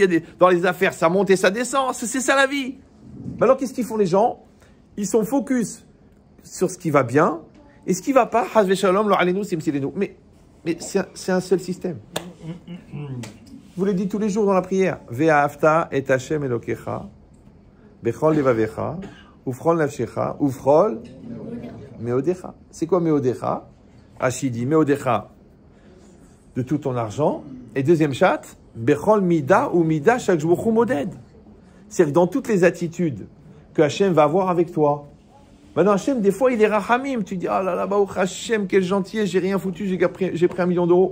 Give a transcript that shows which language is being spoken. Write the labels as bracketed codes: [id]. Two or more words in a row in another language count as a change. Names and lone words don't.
[fr] Dans les affaires, ça monte et ça descend. C'est ça la vie. Alors qu'est-ce qu'ils font les gens? Ils sont focus sur ce qui va bien et ce qui ne va pas. Mais c'est un seul système. Vous le dites tous les jours dans la prière. [he] ואהבת את השם אלוקיך בכל לבבך ובכל נפשך ובכל מאודך. [fr] C'est quoi meodecha? Rachid dit meodecha, de tout ton argent. Et deuxième chat, [he] בכל מידה [fr] ou mida chaque jour moded. C'est-à-dire dans toutes les attitudes que Hashem va avoir avec toi. Maintenant, Hashem, des fois, il est rahamim. Tu dis, ah là là, [he] ברוך השם, [fr] quel gentil, j'ai rien foutu, j'ai pris 1 million d'euros.